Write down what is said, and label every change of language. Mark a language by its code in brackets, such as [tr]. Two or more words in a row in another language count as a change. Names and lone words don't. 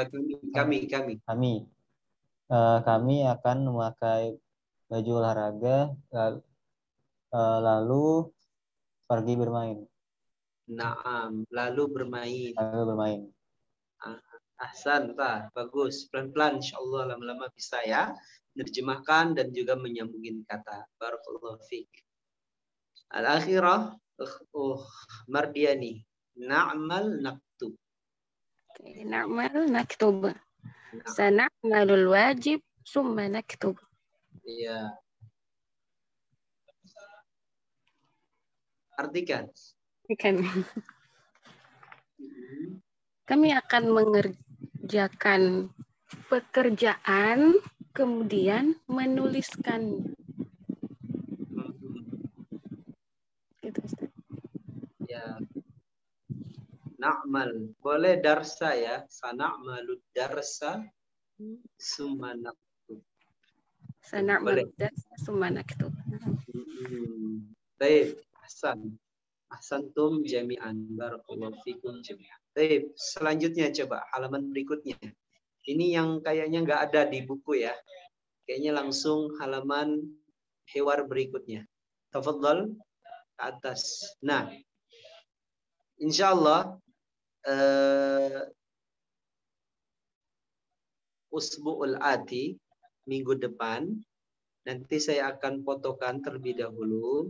[id] Kami akan memakai baju olahraga lalu pergi bermain. Naam, lalu bermain. Ahsan, bagus. Pelan-pelan, insyaallah lama-lama bisa ya. Menerjemahkan dan juga menyambungin kata. [ar] بارك الله فيك. الأخيرة, Mardiani. نعمل نكتب. نعمل نكتب. سنعمل الواجب ثم نكتب. [id] Iya. Artikan. Kami akan mengerjakan pekerjaan, kemudian menuliskan. Gitu, Ustaz. Ya. Na'mal. Boleh darsa ya. [ar] سنعمل الدرس ثم نكتب. سنعمل الدرس ثم نكتب. [id] Baik. [ar] أحسنتم جميعا. بارك الله فيكم جميعا. [id] Baik, selanjutnya coba halaman berikutnya. Ini yang kayaknya nggak ada di buku ya. Kayaknya langsung halaman hiwar berikutnya. Tafadhal ke atas. Nah, insyaallah [ar] أسبوع الآتي, [id] minggu depan, nanti saya akan fotokan terlebih dahulu.